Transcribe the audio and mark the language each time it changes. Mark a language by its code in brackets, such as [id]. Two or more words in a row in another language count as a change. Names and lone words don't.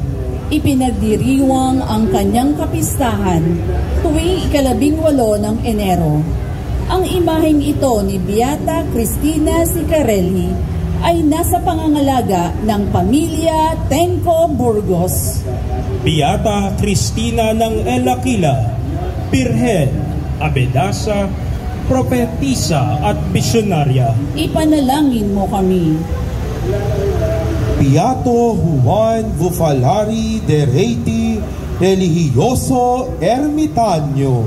[tl] Ipinagdiriwang ang kanyang kapistahan tuwing ika-18 ng Enero. Ang imaheng ito ni Beata Cristina Sicarelli ay nasa pangangalaga ng pamilya Tenco Burgos. Beata Cristina ng El Aquila, Birhen, Abadesa, Profetisa at Visionaria. Ipanalangin mo kami. Beato Juan Bufalari de Reiti, [es] Religioso Ermitanyo.